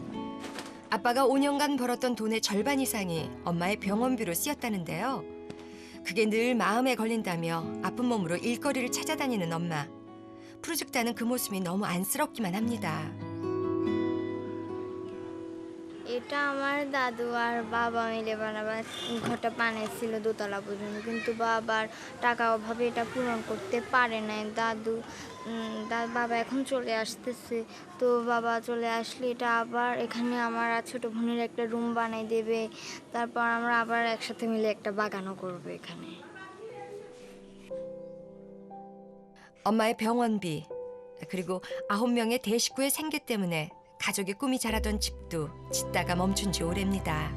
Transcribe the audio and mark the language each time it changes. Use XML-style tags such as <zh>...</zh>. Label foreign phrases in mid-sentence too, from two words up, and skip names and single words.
<ko>아빠가 5년간 벌었던 돈의 절반 이상이 엄마의 병원비로 쓰였다는데요. 그게 늘 마음에 걸린다며 아픈 몸으로 일거리를 찾아다니는 엄마. 푸르죽다는 그 모습이 너무 안쓰럽기만 합니다.</ko> <bn>এটা আমার দাদু আর বাবা মিলে ঘরটা বানিয়েছিল দোতলা পর্যন্ত, কিন্তু বাবার টাকা অভাবে এটা পূরণ করতে পারে নাই। বাবা এখন চলে আসতেছে, তো বাবা চলে আসলে এটা আবার এখানে আমার আর ছোট বোনের একটা রুম বানাই দেবে, তারপর আমরা আবার একসাথে মিলে একটা বাগানও করবো এখানে।</bn> <ko>엄마의 병원비, 그리고 9명의 대식구의 생계 때문에 가족의 꿈이 자라던 집도 짓다가 멈춘 지 오래입니다.</ko>